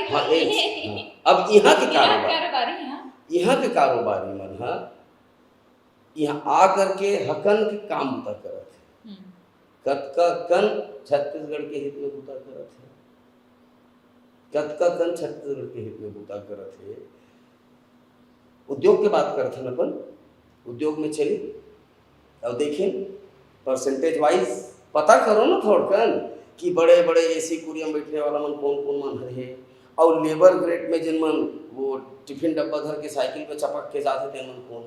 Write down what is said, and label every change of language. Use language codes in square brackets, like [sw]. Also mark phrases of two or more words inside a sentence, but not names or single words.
[hne] हाँ अब यहाँ के कारोबारी यहाँ के कारोबारी मन हाँ यहाँ आकर के हकन के काम बुता करत है, कतका कन छत्तीसगढ़ के हित में बुता करत है, कतका कन छत्तीसगढ़ के हित में बुता करत है। उद्योग के बात करते हैं अपन, उद्योग में चली अब देखें [en] percentage wise [hne] पता करो ना थोड़कन कि बड़े बड़े एसी कुरिया में बैठने वाला मन कौन कौन मन है, और [en] labour grade [hne] में जिन मन वो टिफिन डब्बा धर के साइकिल पे चपक के जाते थे मन कौन है,